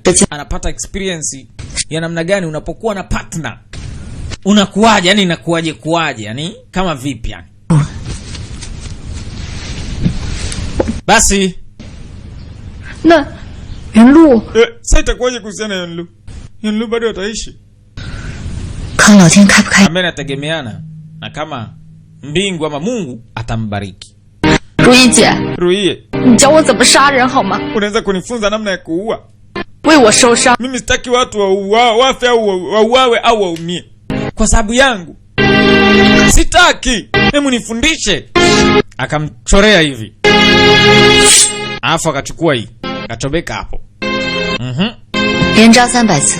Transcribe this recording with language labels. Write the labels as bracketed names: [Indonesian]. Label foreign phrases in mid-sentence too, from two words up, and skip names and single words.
[Swahili] Anapata experience ya namna gani unapokuwa na partner. Unakuaje, yani kuaje, yani kama vipi yani. Basi [Chinese] 那云露 [Swahili] sasa itakuwaje kuhusiana na Yunlu? Yunlu bado ataishi. [Chinese] 看老天开不开。 [Swahili] Ambaye anategemeana na kama mbingu ama Mungu atambariki. [Chinese] 如意姐， [Swahili] Ruie, [Chinese] 你教我怎么杀人好吗？ [Swahili] unaweza kunifunza namna ya kuua? [Chinese] 为我受伤。 [Swahili] Mimi sitaki watu wafe au wauawe au waumie kwa sababu yangu. Sitaki. Hebu nifundishe. Akamchorea hivi. Alafu akachukua hii. Akachobeka hapo. [Chinese] 连扎300次，